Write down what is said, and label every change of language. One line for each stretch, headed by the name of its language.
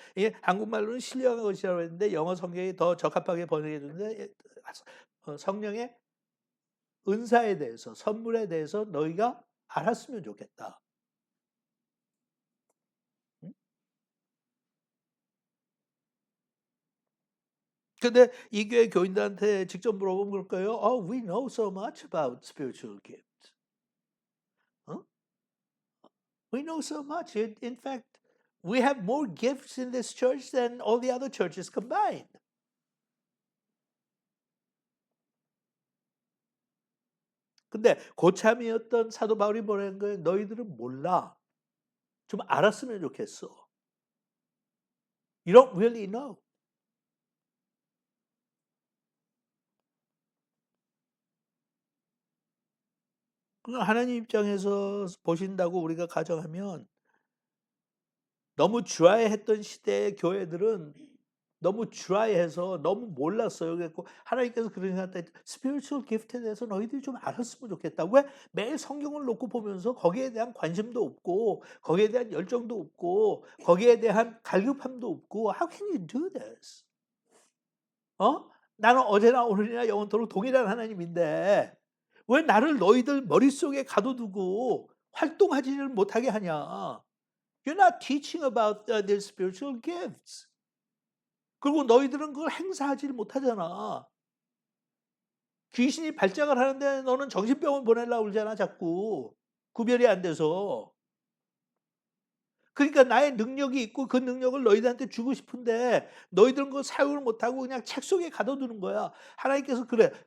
Korean: 이게 한국말로는 신령한 것이라고 했는데 영어 성경이 더 적합하게 번역해 주는데, 성령의 은사에 대해서, 선물에 대해서 너희가 알았으면 좋겠다. 응? 근데 이 교회 교인들한테 직접 물어보면 그럴 거예요.
English: We know so much about spiritual gifts. 어? We know so much. In fact, we have more gifts in this church than all the other churches combined.
Korean: 근데 고참이었던 사도 바울이 뭐라는 거예요? 너희들은 몰라. 좀 알았으면 좋겠어.
English: You don't really know.
Korean: 하나님 입장에서 보신다고 우리가 가정하면, 너무 드라이했던 시대의 교회들은 너무 드라이해서 너무 몰랐어요. 그래서 하나님께서 그런 생각할 때 스피리추얼 기프트에 대해서 너희들이 좀 알았으면 좋겠다. 왜? 매일 성경을 놓고 보면서 거기에 대한 관심도 없고 거기에 대한 열정도 없고 거기에 대한 갈급함도 없고
English: How can you do this?
Korean: 나는 어제나 오늘이나 영원토록 동일한 하나님인데 왜 나를 너희들 머릿속에 가둬두고 활동하지를 못하게 하냐?
English: You're not teaching about their spiritual gifts.
Korean: 그리고 너희들은 그걸 행사하지를 못하잖아. 귀신이 발작을 하는데 너는 정신병원 보내려고 그러잖아, 자꾸. 구별이 안 돼서. 그러니까 나의 능력이 있고 그 능력을 너희들한테 주고 싶은데 너희들은 그걸 사용을 못하고 그냥 책 속에 가둬두는 거야. 하나님께서 그래.